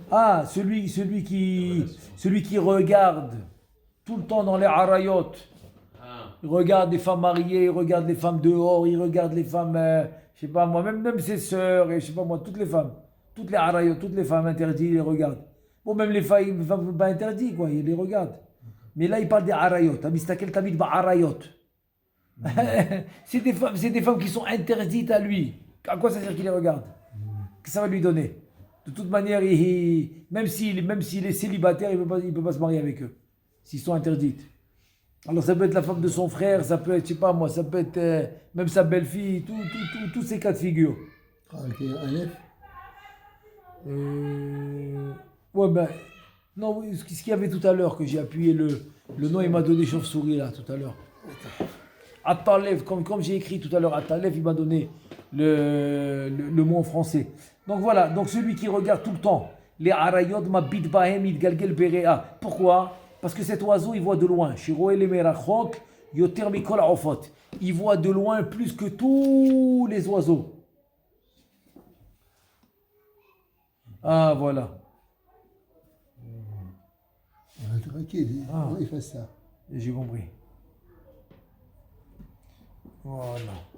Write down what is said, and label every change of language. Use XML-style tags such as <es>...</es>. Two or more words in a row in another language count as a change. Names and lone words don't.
<fr>Ah, celui qui regarde tout le temps dans les harayot. Ah. Il regarde les femmes mariées, il regarde les femmes dehors, il regarde les femmes, je sais pas moi, même ses sœurs, et je sais pas moi, toutes les femmes, toutes les harayot, toutes les femmes interdites, il les regarde. Bon, même les femmes pas interdites, quoi, il les regarde. Mais là, il parle des harayot.</fr> <he>המסתכל תמיד בעריות.</he> <fr>C'est des femmes qui sont interdites à lui. À quoi ça sert qu'il les regarde? Que ça va lui donner? De toute manière, même s'il est célibataire, il ne peut pas se marier avec eux. S'ils sont interdites. Alors ça peut être la femme de son frère, ça peut être, je sais pas moi, ça peut être même sa belle-fille, tous ces cas de figure. Avec un F. Ouais ben, non, ce qu'il y avait tout à l'heure, que j'ai appuyé le nom, il m'a donné chauve-souris là, tout à l'heure. Atalev, comme j'ai écrit tout à l'heure, Atalev, il m'a donné le mot en français. Donc voilà, donc celui qui regarde tout le temps, les arayot</fr> <he>מביט בהם גלגל בראה.</he> <fr>Pourquoi? Parce que cet oiseau, il voit de loin.</fr> <he>שרואה מרחוק יותר מכל עופות.</he> <fr>Il voit de loin plus que tous les oiseaux. Ah voilà. Ok, il fait ça. J'ai compris. Voilà.</fr>